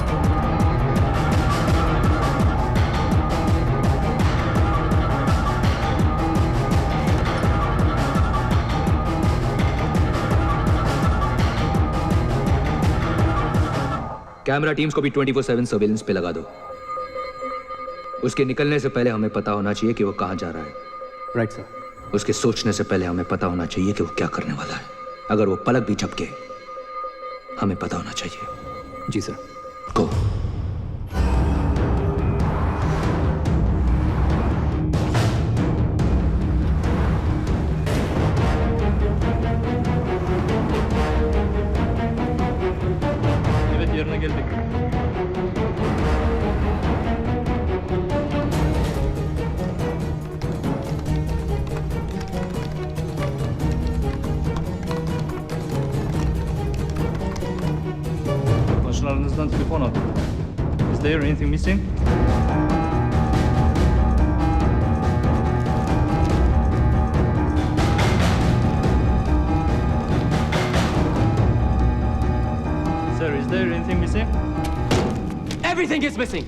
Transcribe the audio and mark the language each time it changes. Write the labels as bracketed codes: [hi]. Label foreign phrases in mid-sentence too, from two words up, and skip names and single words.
[en] camera teams [hi] को भी 24/7 सर्वेलेंस पे लगा दो। उसके निकलने से पहले हमें पता होना चाहिए कि वो कहां जा रहा है। [en] right sir. [hi] उसके सोचने से पहले हमें पता होना चाहिए कि वो क्या करने वाला है। अगर वो पलक भी झपके, हमें पता होना चाहिए। जी सर। गो। [tr] Evet, yerine geldik. Komşularınızdan telefon aldım. [en] Is there anything missing? Sir, is there anything missing? Everything is missing.